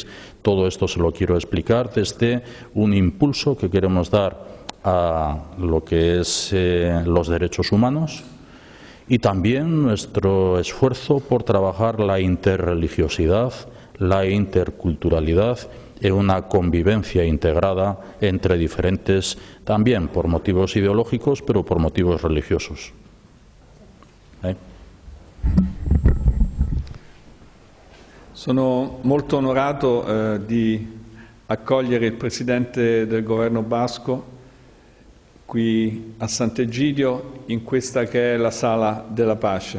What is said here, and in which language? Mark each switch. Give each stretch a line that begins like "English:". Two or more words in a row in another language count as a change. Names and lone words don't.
Spanish: Todo esto se lo quiero explicar desde un impulso que queremos dar a lo que es los derechos humanos, y también nuestro esfuerzo por trabajar la interreligiosidad, la interculturalidad en una convivencia integrada entre diferentes, también por motivos ideológicos, pero por motivos religiosos.
Italian: Sono molto onorato di accogliere il Presidente del Governo basco qui a Sant'Egidio, in questa che è la Sala della Pace.